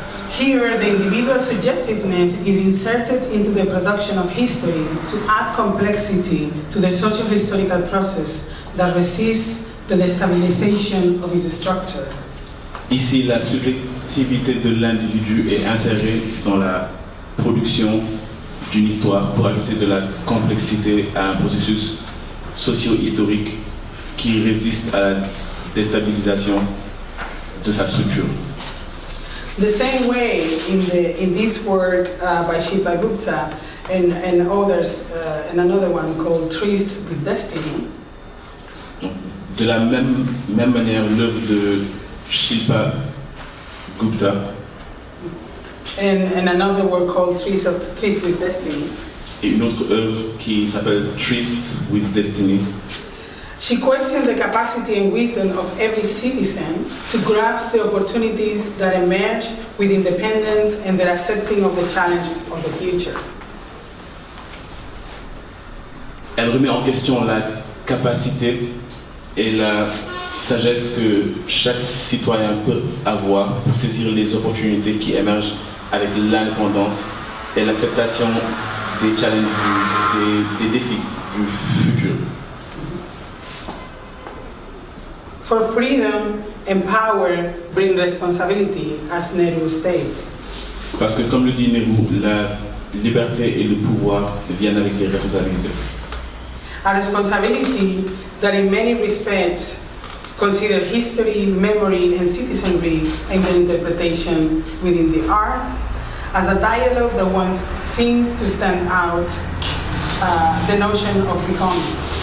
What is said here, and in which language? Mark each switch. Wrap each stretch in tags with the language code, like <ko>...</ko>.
<en>Here, the individual subjectiveness is inserted into the production of history to add complexity to the socio-historical process that resists the destabilization of its structure.</en> <fr>Ici, la subjectivité de l'individu est insérée dans la production d'une histoire pour ajouter de la complexité à un processus socio-historique qui résiste à la déstabilisation de sa structure.</fr> <en>The same way in this work by Shipa Gupta and others, and another one called Trees with Destiny.</en> <fr>De la même manière, l'œuvre de Shilpa Gupta</fr> <en>and another work called Trees with Destiny.</en> <fr>Et une autre œuvre qui s'appelle Trees with Destiny.</fr> <en>She questioned the capacity and wisdom of every citizen to grasp the opportunities that emerge with independence and the accepting of the challenge of the future.</en> <fr>Elle remet en question la capacité et la sagesse que chaque citoyen peut avoir pour saisir les opportunités qui émergent avec l'indépendance et l'acceptation des challenges, des défis du futur.</fr> <en>For freedom and power bring responsibility, as Nehru states.</en> <fr>Parce que comme le dit Nehru, la liberté et le pouvoir viennent avec des responsabilités.</fr> <en>A responsibility that in many respects consider history, memory, and citizenry and their interpretation within the art as a dialogue that one seems to stand out the notion of becoming.</en>